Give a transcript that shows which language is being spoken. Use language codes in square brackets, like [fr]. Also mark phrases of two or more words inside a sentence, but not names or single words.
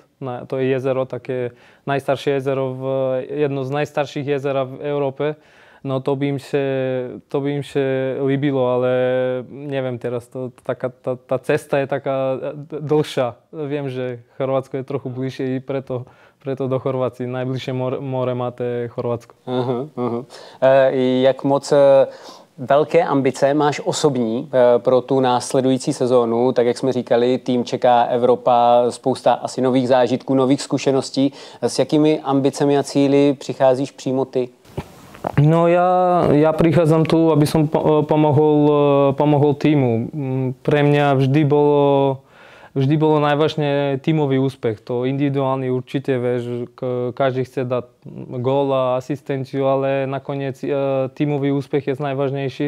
[sk] To je jezero, také najstaršie jezero, jedno z najstarších jezera v Európe. No to by im sa líbilo, ale neviem teraz, tá cesta je taká dlhšia. Viem, že Chorvátsko je trochu bližšie i preto do Chorvácie. Najbližšie more máte Chorvátsko. [cs] Jak moc velké ambice máš osobní pro tu následující sezónu? Tak jak jsme říkali, tým čeká Evropa, spousta asi nových zážitků, nových zkušeností. S jakými ambicemi a cíli přicházíš přímo ty? [sk] No ja prichádzam tu, aby som pomohol týmu. Pre mňa vždy bolo najvážne tímový úspech. To individuálny určite, vieš, každý chce dať gól a asistenciu, ale nakoniec tímový úspech je najvážnejší.